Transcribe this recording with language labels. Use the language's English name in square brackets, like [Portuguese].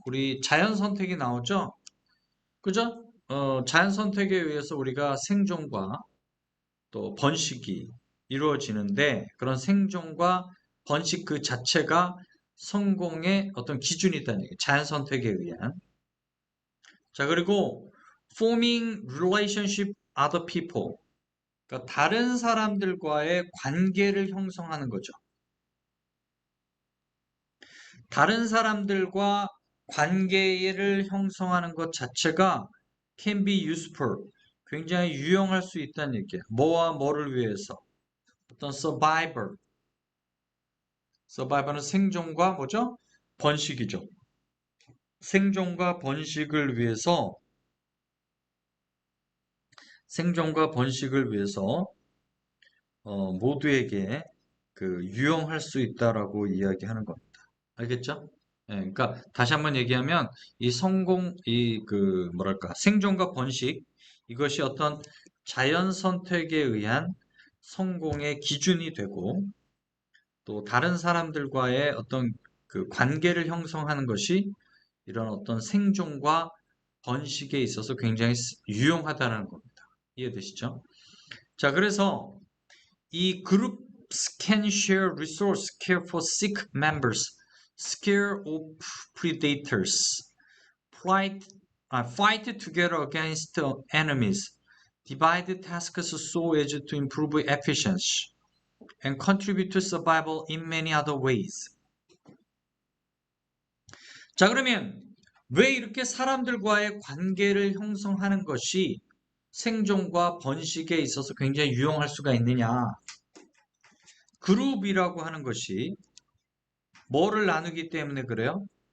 [Korean] 우리 자연 선택이 나오죠? 그죠? 자연 선택에 의해서 우리가 생존과 또 번식이 이루어지는데 그런 생존과 번식 그 자체가 성공의 어떤 기준이다는 얘기예요. 자연 선택에 의한. 자, 그리고 [English] forming relationship other people. [Korean] 그러니까 다른 사람들과의 관계를 형성하는 거죠. 다른 사람들과 관계를 형성하는 것 자체가 [English] can be useful. [Korean] 굉장히 유용할 수 있다는 얘기예요. 뭐와 뭐를 위해서. 어떤 survivor. survivor는 생존과 뭐죠? 번식이죠. 생존과 번식을 위해서 생존과 번식을 위해서 모두에게 유용할 수 있다라고 이야기하는 겁니다. 알겠죠? 예, 그러니까 다시 한번 얘기하면 이 성공, 뭐랄까 생존과 번식 이것이 어떤 자연 선택에 의한 성공의 기준이 되고 또 다른 사람들과의 어떤 관계를 형성하는 것이 이런 어떤 생존과 번식에 있어서 굉장히 유용하다는 겁니다. 이해되시죠? 자, 그래서 이 [English] groups can share resource, care for sick members, scare off predators, fight, fight together against enemies, divide tasks so as to improve efficiency, and contribute to survival in many other ways. [Korean] 자, 그러면 왜 이렇게 사람들과의 관계를 형성하는 것이 생존과 번식에 있어서 굉장히 유용할 수가 있느냐? 그룹이라고 하는 것이 뭐를 나누기 때문에 그래요?